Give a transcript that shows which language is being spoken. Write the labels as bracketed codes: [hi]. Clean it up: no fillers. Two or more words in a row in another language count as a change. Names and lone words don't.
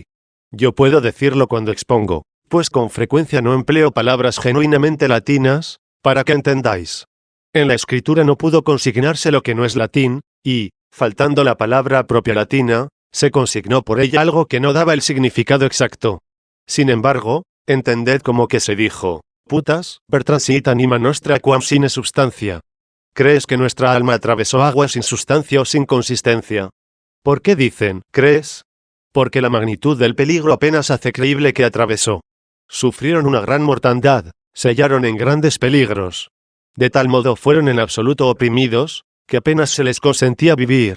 [es] Yo puedo decirlo cuando expongo, pues con frecuencia no empleo palabras genuinamente latinas, para que entendáis. En la escritura no pudo consignarse lo que no es latín, y, faltando la palabra propia latina, se consignó por ella algo que no daba el significado exacto. Sin embargo, entended como que se dijo, putas, [la] per transit anima nostra quam sine substancia. [es] ¿Crees que nuestra alma atravesó agua sin sustancia o sin consistencia? ¿Por qué dicen, crees? Porque la magnitud del peligro apenas hace creíble que atravesó. Sufrieron una gran mortandad, se hallaron en grandes peligros. De tal modo fueron en absoluto oprimidos, que apenas se les consentía vivir.